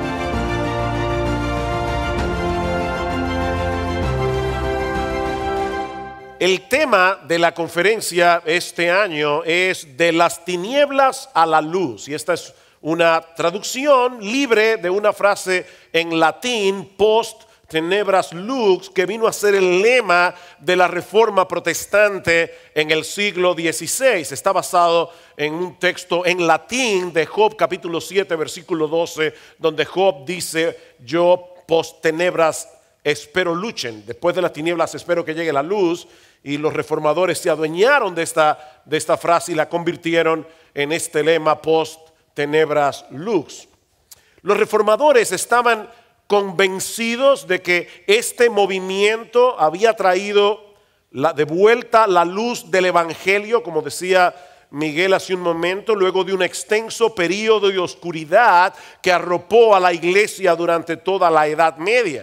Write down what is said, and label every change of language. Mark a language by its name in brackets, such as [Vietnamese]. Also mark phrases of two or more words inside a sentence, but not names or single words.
[Spanish] El tema de la conferencia este año es De las tinieblas a la luz. Y esta es una traducción libre de una frase en latín, [Latin] post tenebras lux, [Spanish] que vino a ser el lema de la Reforma Protestante en el siglo XVI. Está basado en un texto en latín de Job capítulo 7, versículo 12, donde Job dice: yo [Latin] post tenebras espero luchen, [Spanish] después de las tinieblas espero que llegue la luz. Y los reformadores se adueñaron de esta frase y la convirtieron en este lema [Latin] post tenebras lux. [Spanish] Los reformadores estaban convencidos de que este movimiento había traído de vuelta la luz del evangelio, como decía Miguel hace un momento, luego de un extenso periodo de oscuridad que arropó a la iglesia durante toda la Edad Media.